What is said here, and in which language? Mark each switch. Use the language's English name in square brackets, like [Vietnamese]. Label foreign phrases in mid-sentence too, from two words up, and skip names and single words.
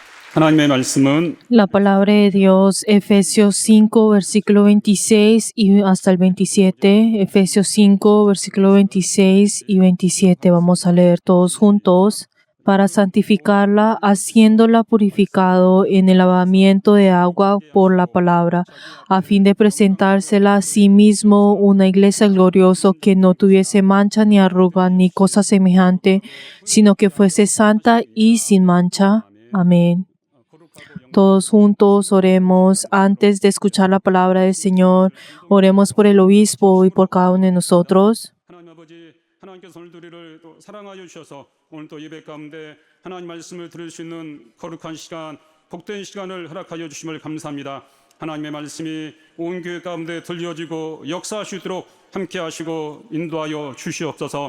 [Korean] 하나님의 말씀은 [Spanish] La palabra de Dios, Efesios 5, versículo 26 y hasta el 27. Efesios 5, versículo 26 y 27. Vamos a leer todos juntos. Para santificarla, haciéndola purificado en el lavamiento de agua por la palabra, a fin de presentársela a sí mismo una iglesia gloriosa que no tuviese mancha ni arruga ni cosa semejante, sino que fuese santa y sin mancha. Amén. Todos juntos oremos antes de escuchar la palabra del Señor. Oremos por el obispo y por cada uno de nosotros. [Korean] 하나님 아버지 하나님께서 오늘 우리를 또 사랑하여 주셔서 오늘 또 예배 가운데 하나님 말씀을 들을 수 있는 거룩한 시간, 복된 시간을 허락하여 주심을 감사합니다. 하나님의 말씀이 온 교회 가운데 들려지고 역사하시도록 함께 하시고 인도하여 주시옵소서.